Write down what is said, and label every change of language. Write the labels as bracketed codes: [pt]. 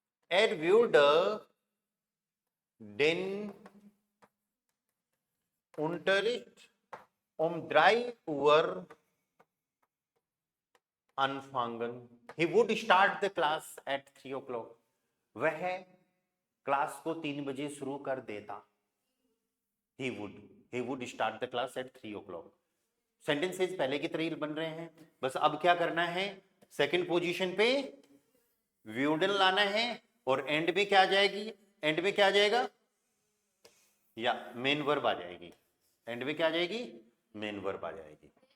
[de] Er würde den Unterricht um 3 Uhr anfangen. [en] He would start the class at 3 o'clock. [hi] वह class को 3 बजे शुरू कर देता। [en] He would start the class at 3 o'clock. [hi] Sentences पहले की तरह बन रहे हैं, बस अब क्या करना है, सेकंड पोजीशन पे व्यूडन लाना है, और एंड में क्या आ जाएगी, एंड में क्या आ जाएगा, या मेन वर्ब आ जाएगी। एंड में क्या आ जाएगी, मेन वर्ब आ जाएगी।